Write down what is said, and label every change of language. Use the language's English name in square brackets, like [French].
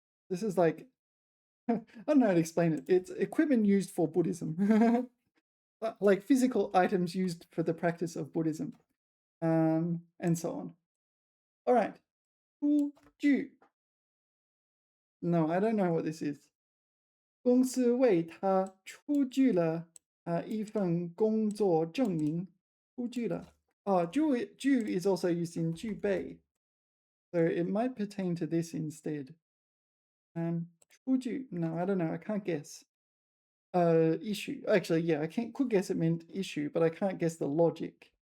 [English] This is like, I don't know how to explain it. It's equipment used for Buddhism. Like physical items used for the practice of Buddhism, and so on. All right, 出具. No, I don't know what this is. [Chinese] 公司为他出具了一份工作证明。出具了. [English] Oh, 具 is also used in 具备, so it might pertain to this instead. [Chinese] 出具. [English] No, I don't know. I can't guess. Issue. Actually, yeah, could guess it meant issue, but I can't guess the logic.